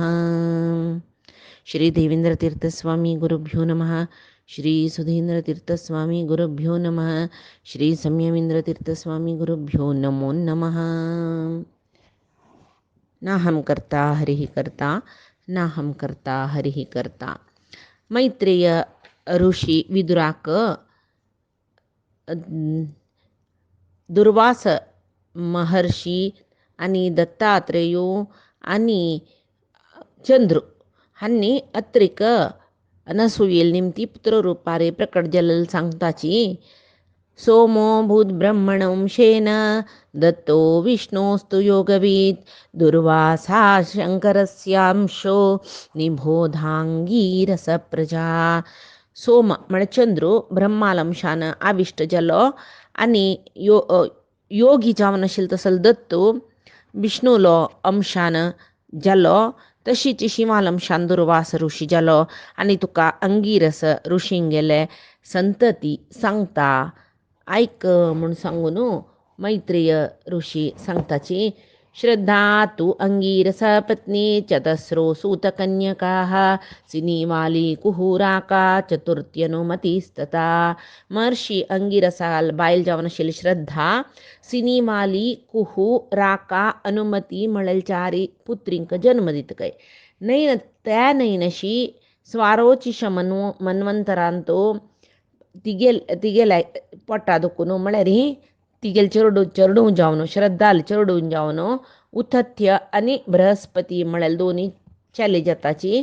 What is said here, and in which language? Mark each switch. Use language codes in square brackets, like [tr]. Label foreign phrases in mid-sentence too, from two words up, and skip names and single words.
[sa] श्री देवेंद्रतीर्थस्वामी गुरुभ्यो नमः। श्री सुधींद्रतीर्थस्वामी गुरुभ्यो नमः। श्री संयमींद्रतीर्थस्वामी गुरुभ्यो नमो नमः। नाहं कर्ता हरिः कर्ता नाहं कर्ता हरिः कर्ता. [kok] मैत्रेय ऋषी विदुराक दुर्वास महर्षी आणि दत्तात्रेयो आणि चंद्र हांनी अत्रिक अनसुयेल निमती पुत्ररूपारे प्रकट जलल सांगताची [sa] सोमो भूद्ब्रह्मणंशेन दत्तो विष्णोस्तु योगवीत दुर्वासा शंकरस्यांशो निबोधांगीरस प्रजा. [kok] सोम म्हणजे चंद्र ब्रह्मालंशान आविष्ट जालो आणि योगी जावन आशिल्लो तसलो दत्तो विष्णूलो अंशान जालो तशीच शिवालंशान दुर्वास ऋषी जालो आणि तुका अंगिरस ऋषींक गेले संतती सांगता ऐक म्हूण सांगून मैत्रेय ऋषी सांगताची [sa] श्रद्धा तु अंगिरस पत्नी चतस्रो सूतकन्यकाः सिनीवाली कुहुराका चतुर्थ्यनुमतिस्तता. [kok] महर्षी अंगिरसाल बायल जावन आशिल्ली श्रद्धा सिनीमाली कुहू राका अनुमती म्हळेल चारी पुत्रींक जन्म दितकय. नैन त्या नैनशी स्वारोची मन्वंतरांतो तिगेल पोटा दुखून म्हळ्यार ही तिगेल चरडू जावन श्रद्धाल चरडून जावन उथथ्य आणि बृहस्पती म्हळ्यार दोन्ही चले जाताची.